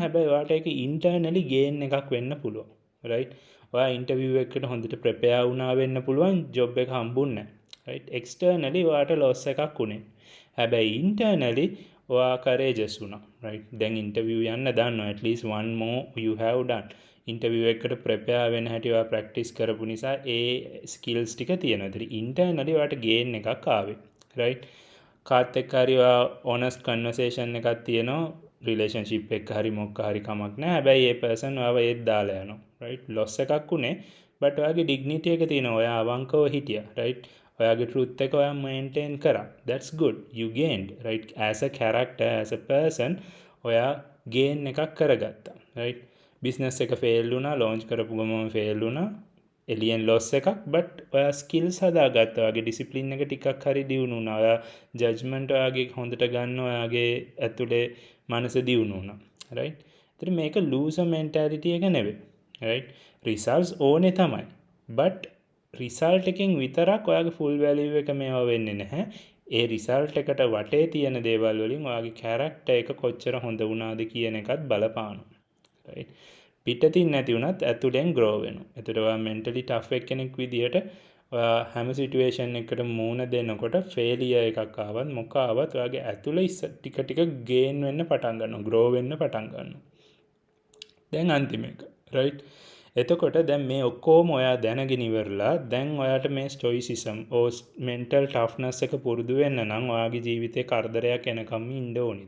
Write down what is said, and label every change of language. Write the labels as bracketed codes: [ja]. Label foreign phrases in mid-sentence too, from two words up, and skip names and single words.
[si] හැබැයි ඔයාට ඒක [en] internally gain [si] එකක් වෙන්න පුළුවන්. රයිට්? ඔයා ඉන්ටර්විව් එකකට හොඳට ප්‍රෙපෙයාර් වුණා වෙන්න පුළුවන් ජොබ් එක හම්බුන්නේ නැහැ. රයිට්? එක්ස්ටර්නලි ඔයාට ලොස් එකක් උනේ. හැබැයි ඉන්ටර්නලි ඔයා courageous වුණා. රයිට්? දැන් ඉන්ටර්විව් යන්න දන්නවා. [en] at least one more you have done. [si] ඉන්ටර්විව් එකකට ප්‍රෙපෙයාර් වෙන හැටි ඔයා ප්‍රැක්ටිස් කරපු නිසා ඒ ස්කිල්ස් ටික තියෙනවා. ඒතර ඉන්ටර්නලි ඔයාට ගේන් එකක් ආවේ. රයිට්? කාත් එක්ක හරි ඔයා [en] honest conversation [si] එකක් තියෙනවා. රිලේෂන්ෂිප් එක හරි මොකක් හරි කමක් නැහැ. හැබැයි ඒ පර්සන් ඔයාව ඒත් දාලා යනවා. රයිට්? ලොස් එකක් උනේ. බට් ඔයාගේ ඩිග්නිටි එක තියෙනවා. ඔයා අවංකව හිටියා. රයිට්? ඔයාගේ ට්‍රූත් එක ඔයා මේන්ටේන් කරා. [en] that's good. you gained. right? as a character, as a person [si] ඔයා ගේන් එකක් කරගත්තා. [en] right? [si] බිස්නස් එක ෆේල් වුණා, ලොන්ච් කරපු ගමන් ෆේල් වුණා. එලියන් ලොස් එකක්. බට් ඔයා ස්කිල්ස් හදාගත්තා. ඔයාගේ ඩිසිප්ලින් එක ටිකක් හරි දියුණු වුණා. ඔයා ජජ්මන්ට් ඔයාගේ හොඳට ගන්න ඔයාගේ ඇතුලේ මනස දියුණු වුණා. right? ඒතර මේක [en] loser mentality [si] එක නෙවෙයි. right? රිසල්ට්ස් ඕනේ තමයි. බට් රිසල්ට් එකෙන් විතරක් ඔයාගේ [en] full value [si] එක මේවා වෙන්නේ නැහැ. ඒ රිසල්ට් එකට වටේ තියෙන දේවල් වලින් ඔයාගේ කැරක්ටර් එක කොච්චර හොඳ වුණාද කියන එකත් බලපානවා. right? පිටතින් නැති වුණත් ඇතුලෙන් grow වෙනවා. ඒතර ඔයා [en] mentally tough [si] කෙනෙක් විදියට ඔයා හැම සිටුේෂන් එකකට මූණ දෙනකොට ෆේලියර් එකක් ආවත් මොකක් ආවත් ඔයාගේ ඇතුලේ ටික ටික ගේන් වෙන්න පටන් ගන්නවා. grow වෙන්න පටන් ගන්නවා. දැන් අන්තිම එක. right? එතකොට දැන් මේ ඔක්කොම ඔයා දැනගෙන ඉවරලා දැන් ඔයාට මේ [en] stoicism mental toughness [si] එක පුරුදු වෙන්න නම් ඔයාගේ ජීවිතේ කරදරයක් එනකම් ඉන්න ඕනිද?